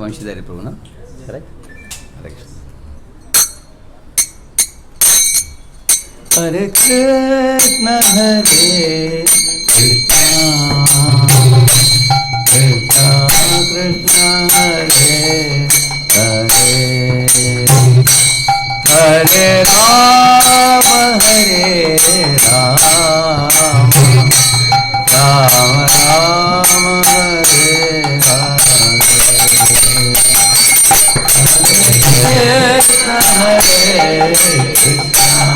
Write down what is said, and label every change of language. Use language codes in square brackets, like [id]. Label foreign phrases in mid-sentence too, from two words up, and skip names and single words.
[sa] వంశీధారి ప్రభునా కరెక్ట్. హరే కృష్ణ హరే కృష్ణ కృష్ణ కృష్ణ హరే హరే హరే రామ హరే రామ రామ రామ హరే Krishna Hare Krishna